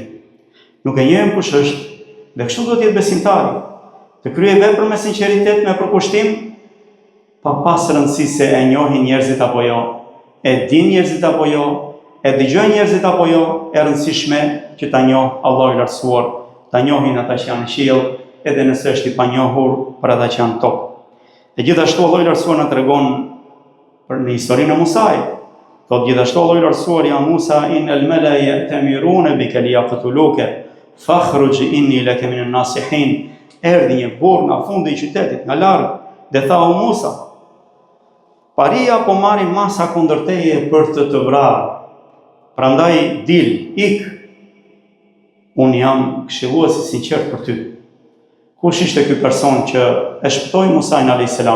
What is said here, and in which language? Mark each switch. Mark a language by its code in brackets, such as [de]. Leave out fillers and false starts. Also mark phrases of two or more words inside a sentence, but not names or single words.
[sq] Nuk e njohim kush është, dhe kështu duhet të jetë besimtari, të kryej vepër me sinqeritet, me përkushtim, pa pas rëndësi se e njohin njerëzit apo jo, e din njerëzit apo jo, e dëgjojnë njerëzit apo jo, e rëndësishme që ta njoh Allahu i lartësuar, ta njohin ata që janë në qiell, edhe nëse është i panjohur për ata që janë në tokë. E gjithashtu Allahu i lartësuar na tregon për në historinë e Musait. Thot gjithashtu Allahu i lartësuar: [ar] "يا موسى إن الملأ يأتمرون بك ليقتلوك فاخرج إني لك من الناصحين." [sq] Erdhi një burr nga fundi i qytetit, nga larg, dhe tha: "O Musa, paria po marrin masa kundër teje për të vrarë. Prandaj dil, ik. Unë jam këshilluesi sinqert për ty." Kush ishte ky person që e shpëtoi Musain [ar] عليه السلام?